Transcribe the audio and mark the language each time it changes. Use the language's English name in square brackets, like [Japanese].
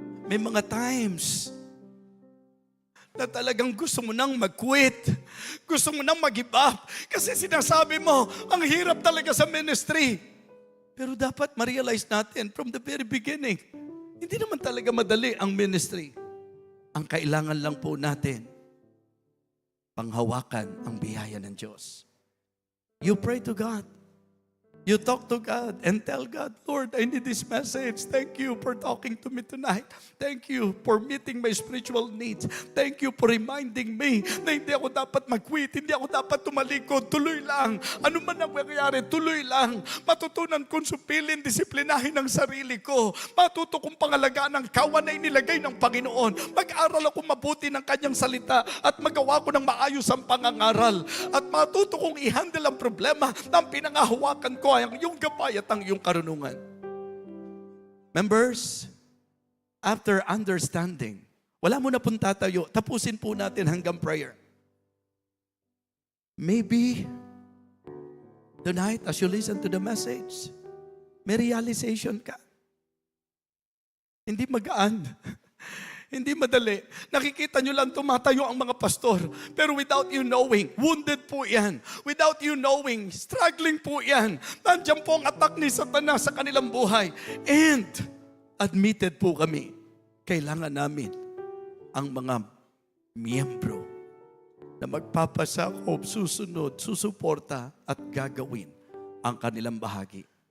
[Filipino] May mga times na talagang gusto mo nang mag-quit, gusto mo nang mag-give up, kasi sinasabi mo, ang hirap talaga sa ministry. Pero dapat ma-realize natin [English] from the very beginning, [Filipino] hindi naman talaga madali ang ministry. Ang kailangan lang po natin, panghawakan ang biyaya ng Diyos. [English] You pray to God. You talk to God and tell God, Lord, I need this message. Thank you for talking to me tonight. Thank you for meeting my spiritual needs. Thank you for reminding me [Filipino] na hindi ako dapat mag-quit, hindi ako dapat tumalikod. Tuloy lang. Ano man ang mangyayari, tuloy lang. Matutunan kong supilin, disiplinahin ang sarili ko. Matuto kong pangalagaan ang kawan na inilagay ng Panginoon. Mag-aral ako mabuti ng kanyang salita at magawa ko ng maayos ang pangangaral. At matuto kong i-handle ang problema na ang pinangahawakan ko ang iyong gabay at ang iyong karunungan. Members, [English] after understanding, [Filipino] wala mo na pong tatayo. Tapusin po natin hanggang prayer. [English] Maybe, tonight, as you listen to the message, may realization ka. [Filipino] Hindi magaan. Hindi madali. Nakikita nyo lang tumatayo ang mga pastor. Pero [English] without you knowing, wounded po yan. Without you knowing, struggling po yan. [Filipino] Nandiyan po ang attack ni Satanas sa kanilang buhay. And, admitted po kami, kailangan namin ang mga miyembro na magpapasakop, susunod, susuporta at gagawin ang kanilang bahagi.